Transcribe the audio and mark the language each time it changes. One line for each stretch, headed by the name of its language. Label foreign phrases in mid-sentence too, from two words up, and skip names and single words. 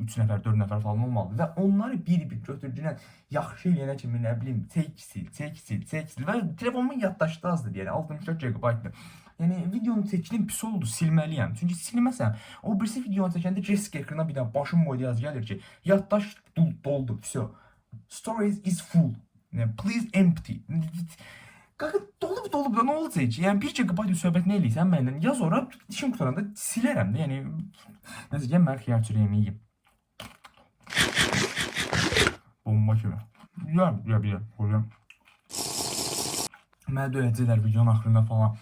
Azerbaijani: 3 nəfər, 4 nəfər falan olmalıdır və onları bir-bir götürdüyünə yaxşı eləyənə kimi nə bilim çək və telefonumun yaddaşdı azdır yəni 64 GB-dır. Yəni videonu çəkdim pis oldu, silməliyəm. Çünki silməsəm o birisi videonu çəkəndə Jessica ekrana bir dənə başım boyda yaz gəlir ki, yaddaş doldu, vəsə.
English: Storage is full. Please empty.
Azerbaijani: Qaqa dolub da nə olacaq ki? Yəni 1 GB söhbət nə eləyirsən mənlə? Yaz ora, işim qutaranda silərəm də. Yəni necə deyim, mən xiyar çörəyimi yeyim. Bomba kimi. Bilirəm. Mənə döyəcəklər videonun axırında falan.